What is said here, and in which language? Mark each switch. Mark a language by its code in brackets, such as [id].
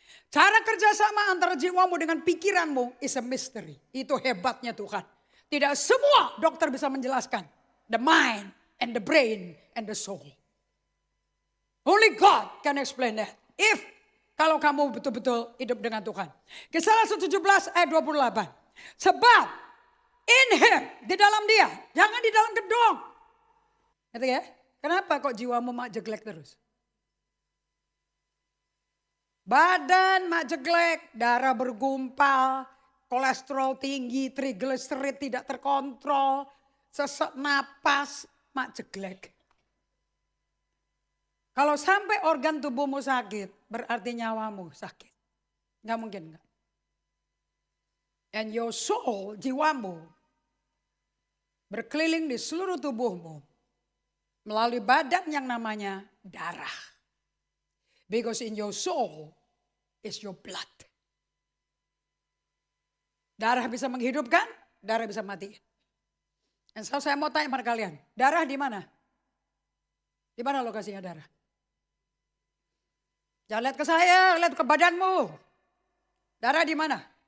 [id] Cara kerjasama antara jiwamu dengan pikiranmu [en] is a mystery. [id] Itu hebatnya Tuhan. Tidak semua dokter bisa menjelaskan. [en] The mind and the brain and the soul. Only God can explain that. [id] Kalau kamu betul-betul hidup dengan Tuhan. Kisah 17 ayat 28. Sebab [en] in him, [id] di dalam dia. Jangan di dalam gedung. Ngerti ya? Kenapa kok jiwamu mak jeglek terus? Badan mak jeglek, darah bergumpal, kolesterol tinggi, trigliserid tidak terkontrol, sesak napas, mak jeglek. Kalau sampai organ tubuhmu sakit, berarti nyawamu sakit. Gak mungkin enggak. [en] And your soul, [id] jiwamu, berkeliling di seluruh tubuhmu. Melalui badan yang namanya darah. [en] Because in your soul is your blood. [id] Darah bisa menghidupkan, darah bisa matiin. Dan saya mau tanya pada kalian, darah di mana? Di mana lokasinya darah? Jangan lihat ke saya, lihat ke badanmu. Darah di mana?